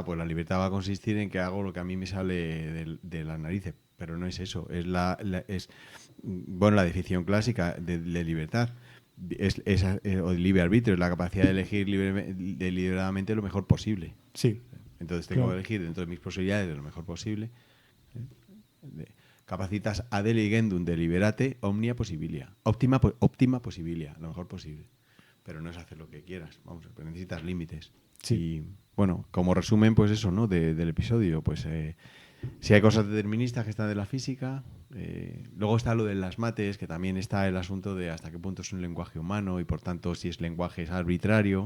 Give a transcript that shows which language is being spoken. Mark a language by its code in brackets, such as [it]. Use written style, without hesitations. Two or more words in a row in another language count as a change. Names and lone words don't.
[es] Pues la libertad va a consistir en que hago lo que a mí me sale de las narices. Pero no es eso. Es la definición clásica de libertad. O de libre arbitrio. Es la capacidad de elegir deliberadamente lo mejor posible. Sí. Entonces tengo que elegir dentro de mis posibilidades de lo mejor posible. [la] Capacitas ad eligendum deliberate omnia possibilia. Optima possibilia, [es] lo mejor posible. Pero no es hacer lo que quieras, vamos, pero necesitas límites. Sí. Y bueno, como resumen, pues eso, ¿no? Del episodio, pues si hay cosas deterministas que están de la física, luego está lo de las mates, que también está el asunto de hasta qué punto es un lenguaje humano y por tanto si es lenguaje es arbitrario.